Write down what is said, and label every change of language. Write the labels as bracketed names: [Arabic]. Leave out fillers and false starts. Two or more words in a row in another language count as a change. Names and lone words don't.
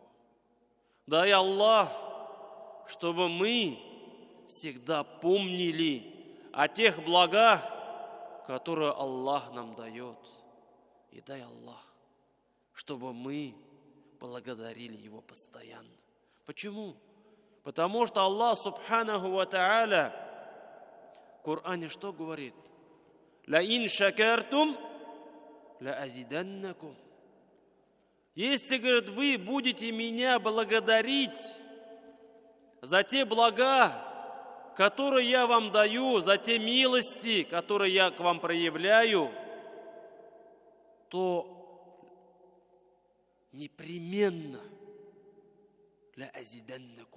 [Russian] Дай Аллах, чтобы мы всегда помнили о тех благах, которые Аллах нам дает. И дай Аллах, чтобы мы благодарили Его постоянно. Почему? Потому что Аллах [Arabic] سبحانه وتعالى [Russian] в Коране что говорит? [Arabic] «لئن شكرتم لأزيدنكم». [Russian] Если, говорит, вы будете меня благодарить за те блага, которые я вам даю, за те милости, которые я к вам проявляю, то непременно [Arabic] لأزيدنكم.